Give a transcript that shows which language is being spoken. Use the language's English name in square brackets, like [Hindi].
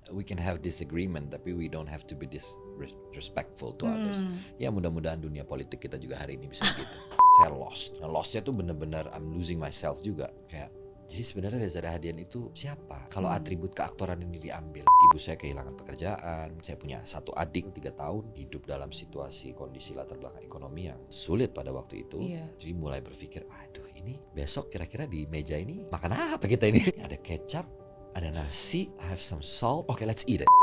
[English] we can have disagreement, [Indonesian] tapi [English] we don't have to be disrespectful to others. [Indonesian] Ya mudah-mudahan dunia politik kita juga hari ini bisa begitu. Saya lost. Nah, lostnya tuh bener-bener [English] I'm losing myself [Indonesian] juga. Kayak jadi sebenarnya Reza Rahadian itu siapa? Kalau atribut keaktoran ini diambil, ibu saya kehilangan pekerjaan, saya punya satu adik 3 tahun, hidup dalam situasi kondisi latar belakang ekonomi yang sulit pada waktu itu. Jadi mulai berpikir, aduh ini besok kira-kira di meja ini makan apa kita ini? Ada kecap, ada nasi, [English] I have some salt, okay let's eat it.